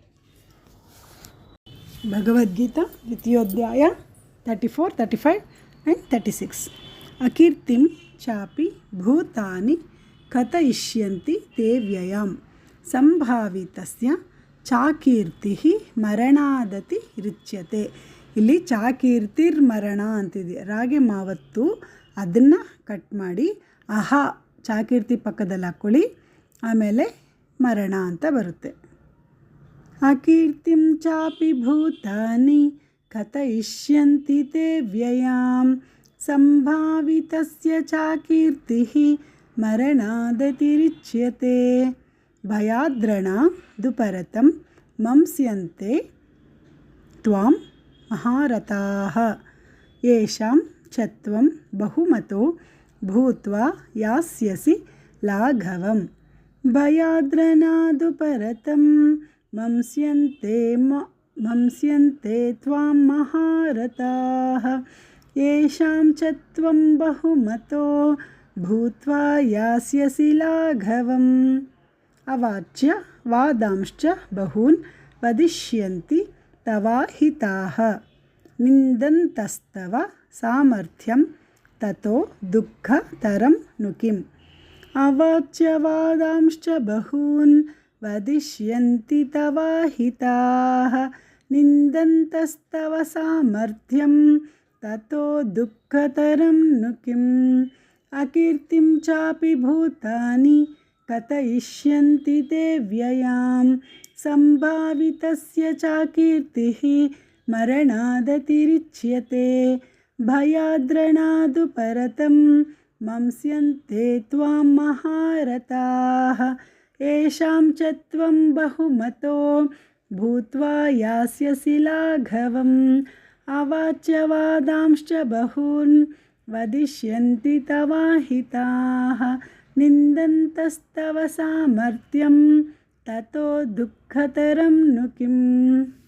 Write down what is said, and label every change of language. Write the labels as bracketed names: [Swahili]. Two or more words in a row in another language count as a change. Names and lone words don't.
[Sanskrit] भगवद्गीता द्वितीयोऽध्याय 34, 35 and 36 अकीर्तिं चापि भूतानि कथयिष्यन्ति ते व्ययां संभावितस्य ಚಾಕೀರ್ತಿ ಮರಣಾದತಿ ರಿಚ್ಯತೆ. [Kannada] ಇಲ್ಲಿ ಚಾಕೀರ್ತಿರ್ಮರಣ ಅಂತಿದೆ. ರಾಗೆ ಮಾವತ್ತು ಅದನ್ನು ಕಟ್ ಮಾಡಿ ಅಹ ಚಾಕೀರ್ತಿ ಪಕ್ಕದಲ್ಲಿ ಹಾಕ್ಕೊಳ್ಳಿ, ಆಮೇಲೆ ಮರಣ ಅಂತ ಬರುತ್ತೆ. [Sanskrit] ಅಕೀರ್ತಿಂ ಚಾಪಿ ಭೂತಾನಿ ಕಥಯಿಷ್ಯಂತಿ ತೇ ವ್ಯಯಾಂ ಸಂಭಾವಿತಸ್ಯ ಚಾಕೀರ್ತಿಃ ಮರಣಾದತಿರಿಚ್ಯತೆ. ಭಯಾದ್ರಣಾದುಪರತಂ ಮಂಸ್ಯಂತೆ ತ್ವಾಂ ಮಹಾರಥಾಃ ಯೇಷಾಂ ಚ ತ್ವಂ ಬಹುಮತೋ ಭೂತ್ವಾ ಯಾಸ್ಯಸಿ ಲಾಘವಂ. ಭಯಾದ್ರಣಾದುಪರತಂ ಮಂಸ್ಯಂತೆ ತ್ವಾಂ ಮಹಾರಥಾಃ ಯೇಷಾಂ ಚ ತ್ವಂ ಬಹುಮತೋ ಭೂತ್ವಾ ಯಾಸ್ಯಸಿ ಲಾಘವಂ. ಅವಾಚ್ಯ ವಾದಾಂಶ್ಚ ಬಹೂನ್ ವದಿಷ್ಯಂತಿ ತವಾಹಿತಾಃ ನಿಂದಂತಸ್ತವ ಸಾಮರ್ಥ್ಯಂ ತತೋ ದುಃಖತರಂ ನು ಕಿಂ. ಅವಾಚ್ಯ ವಾದಾಂಶ್ಚ ಬಹೂನ್ ವದಿಷ್ಯಂತಿ ತವಾಹಿತಾಃ ನಿಂದಂತಸ್ತವ ಸಾಮರ್ಥ್ಯಂ ತತೋ ದುಃಖತರಂ ನು ಕಿಂ. ಅಕೀರ್ತಿಂ ಚಾಪಿ ಭೂತಾನಿ ಕಥಯಿಷ್ಯಂತಿ ತೇ ವ್ಯಯಾಂ ಸಂಭಾವಿತಸ್ಯ ಚಾಕೀರ್ತಿಃ ಮರಣಾದತಿರಿಚ್ಯತೆ. ಭಯಾದ್ರಣಾದುಪರತಂ ಮಂಸ್ಯಂತೆ ತ್ವಾಂ ಮಹಾರಥಾಃ ಯೇಷಾಂ ಚ ತ್ವಂ ಬಹುಮತೋ ಭೂತ್ವಾ ಯಾಸ್ಯಸಿ ಲಾಘವಂ. ಅವಾಚ್ಯ ವಾದಾಂಶ್ಚ ಬಹೂನ್ ವದಿಷ್ಯಂತಿ ತವಾಹಿತಾಃ ನಿಂದಂತಸ್ತವ ಸಾಮರ್ಥ್ಯಂ ತತೋ ದುಃಖತರಂ ನು ಕಿಂ.